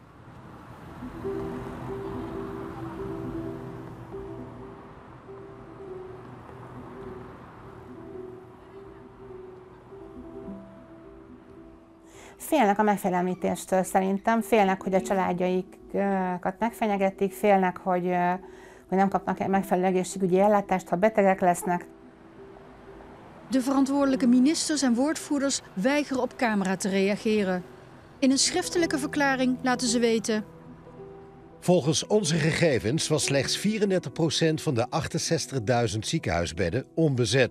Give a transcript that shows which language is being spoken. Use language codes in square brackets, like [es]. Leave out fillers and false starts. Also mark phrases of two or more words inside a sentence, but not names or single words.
[hu] Félnek a megfélemlítéstől szerintem, félnek, hogy a családjaikat megfenyegetik, félnek, hogy nem kapnak megfelelő egészségügyi ellátást, ha betegek lesznek. [nl] De verantwoordelijke ministers en woordvoerders weigeren op camera te reageren. In een schriftelijke verklaring laten ze weten: Volgens onze gegevens was slechts 34% van de 68.000 ziekenhuisbedden onbezet.